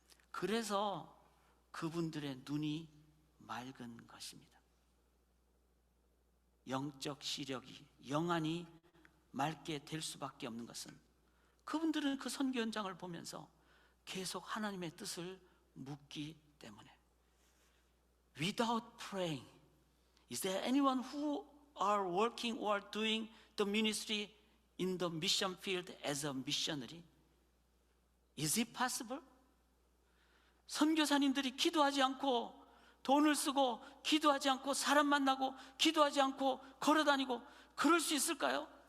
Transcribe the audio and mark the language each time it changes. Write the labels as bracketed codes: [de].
[ko] 그래서 그분들의 눈이 맑은 것입니다. 영적 시력이, 영안이 맑게 될 수밖에 없는 것은 그분들은 그 선교 현장을 보면서 계속 하나님의 뜻을 묻기 때문에. [en] Without praying, is there anyone who are working or doing the ministry in the mission field as a missionary? Is it possible? [ko] 선교사님들이 기도하지 않고 돈을 쓰고 기도하지 않고 사람 만나고 기도하지 않고 걸어다니고 그럴 수 있을까요?